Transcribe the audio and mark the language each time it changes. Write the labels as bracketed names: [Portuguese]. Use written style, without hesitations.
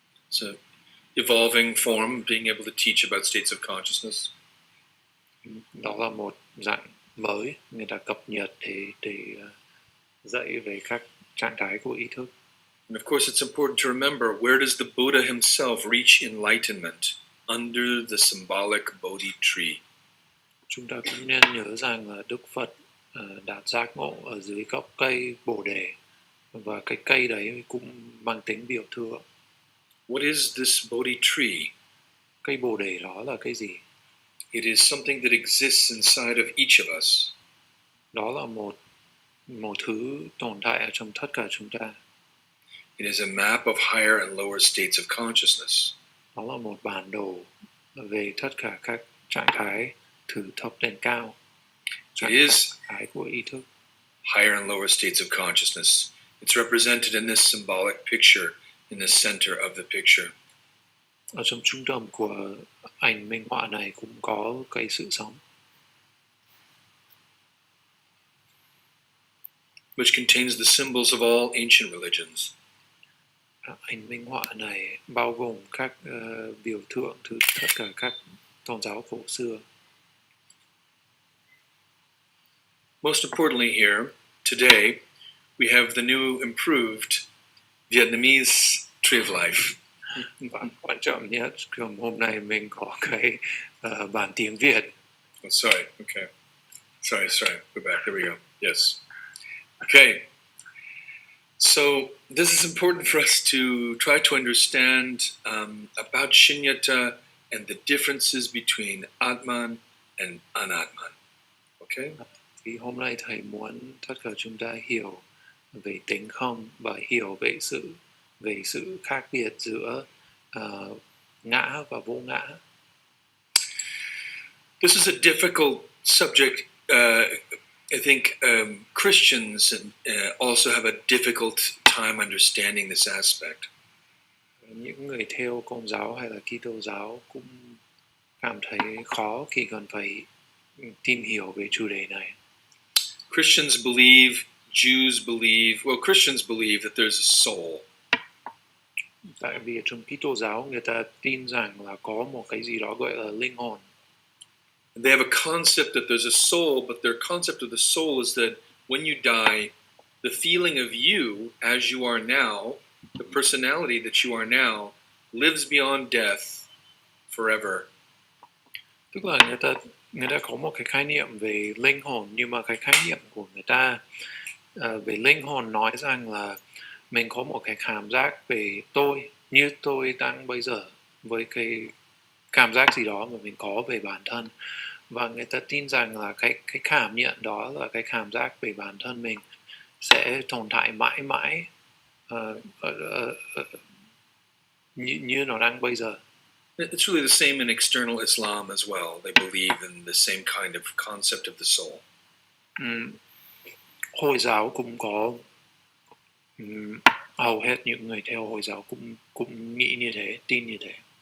[English] It's an evolving form, being able to teach about states of consciousness. [Vietnamese] Đó là một dạng mới người ta cập nhật để dạy về các trạng thái của ý thức. [English] And of course, it's important to remember, where does the Buddha himself reach enlightenment? Under the symbolic Bodhi tree. [Vietnamese] Chúng ta cũng nên nhớ rằng là Đức Phật đạt giác ngộ ở dưới gốc cây bồ đề, và cái cây đấy cũng mang tính biểu tượng. [English] What is this Bodhi tree? [Vietnamese] Cây bồ đề đó là cái gì? [English] It is something that exists inside of each of us. [Vietnamese] Đó là một thứ tồn tại ở trong tất cả chúng ta. [English] It is a map of higher and lower states of consciousness. [Vietnamese] Đó là một bản đồ về tất cả các trạng thái từ thấp đến cao. [English] It is [Vietnamese] thái của ý thức. [English] Higher and lower states of consciousness. It's represented in this symbolic picture in the center of the picture. [Vietnamese] Ở trong trung tâm của ảnh minh họa này cũng có cây sự sống, [English] which contains the symbols of all ancient religions. [Vietnamese] Ảnh minh họa này bao gồm các biểu tượng từ tất cả các tôn giáo cổ xưa. [English] Most importantly here, today, we have the new improved Vietnamese tree of life. [Vietnamese] Và quan trọng nhất, hôm nay mình có cái bản tiếng Việt. [English] Oh, sorry, okay. Sorry, go back, there we go, yes. Okay, so this is important for us to try to understand about Shunyata and the differences between Atman and Anatman. Okay? [Vietnamese] Thì hôm nay thầy muốn tất cả chúng ta hiểu về tính không và hiểu về sự khác biệt giữa ngã và vô ngã. [English] This is a difficult subject. I think Christians also have a difficult time understanding this aspect. [Vietnamese] Những người theo Công giáo hay là Kitô giáo cũng cảm thấy khó khi cần phải tìm hiểu về chủ đề này. [English] Christians believe, Jews believe, well, Christians believe that there's a soul. [Vietnamese] Tại vì trong Kitô giáo người ta tin rằng là có một cái gì đó gọi là linh hồn. [English] They have a concept that there's a soul, but their concept of the soul is that when you die, the feeling of you as you are now, the personality that you are now, lives beyond death forever. [Vietnamese] Tức là người ta có một cái khái niệm về linh hồn, nhưng mà cái khái niệm của người ta về linh hồn nói rằng là mình có một cái cảm giác về tôi, như tôi đang bây giờ, với cái cảm giác gì đó mà mình có về bản thân, và người ta tin rằng là cái cảm nhận đó là cái cảm giác về bản thân mình sẽ tồn tại mãi mãi như nó đang bây giờ. [English] It's really the same in external Islam as well. They believe in the same kind of concept of the soul. [Vietnamese] Hồi giáo cũng có, hầu hết những người theo Hồi giáo cũng nghĩ như thế, tin như thế.